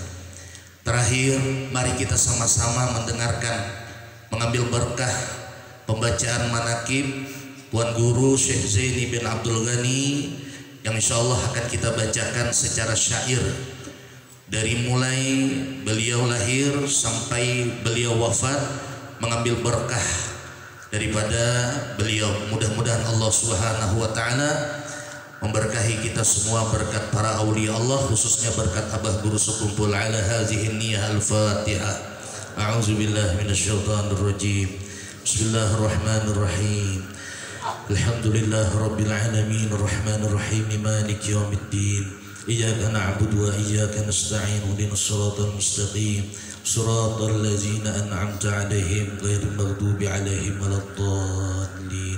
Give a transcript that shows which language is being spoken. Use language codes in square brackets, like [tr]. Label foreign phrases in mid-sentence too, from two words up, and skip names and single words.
[id] Terakhir, mari kita sama-sama mendengarkan, mengambil berkah pembacaan manaqib Tuan Guru Syekh Zaini bin Abdul Ghani yang [ar] إن شاء الله [id] akan kita bacakan secara syair dari mulai beliau lahir sampai beliau wafat, mengambil berkah daripada beliau. Mudah-mudahan Allah [ar] سبحانه وتعالى [id] memberkahi kita semua berkat para aulia Allah, khususnya berkat Abah Guru sekumpul [ar] على هذه النية. الفاتحة. أعوذ بالله من الشيطان الرجيم. بسم الله الرحمن الرحيم. الحمد لله رب العالمين الرحمن الرحيم مالك يوم الدين. إياك نعبد وإياك نستعين اهدنا الصراط المستقيم صراط الذين أنعمت عليهم غير المغضوب عليهم ولا الضالين.